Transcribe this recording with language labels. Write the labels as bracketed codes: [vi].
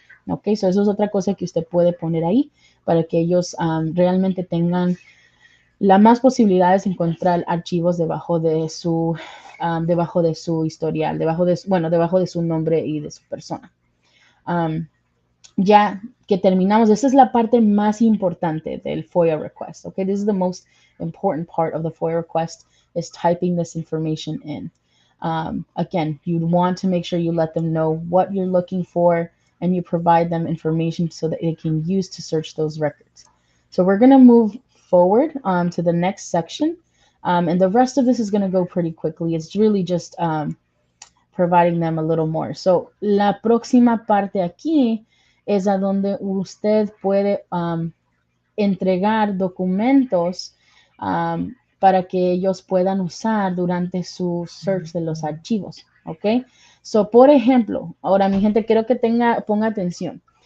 [es] Ok, so eso es otra cosa que usted puede poner ahí para que ellos realmente tengan la más posibilidades de encontrar archivos debajo de su historial, debajo de su nombre y de su persona. Ya que terminamos, esta es la parte más importante del FOIA request. [en] Okay, this is the most important part of the FOIA request is typing this information in. Again, you want to make sure you let them know what you're looking for and you provide them information so that they can use to search those records. So we're going to move forward to the next section. And the rest of this is going to go pretty quickly. It's really just providing them a little more. [es] So la próxima parte aquí es a donde usted puede entregar documentos para que ellos puedan usar durante su search de los archivos, ¿ok? So, por ejemplo, ahora mi gente, quiero que ponga atención.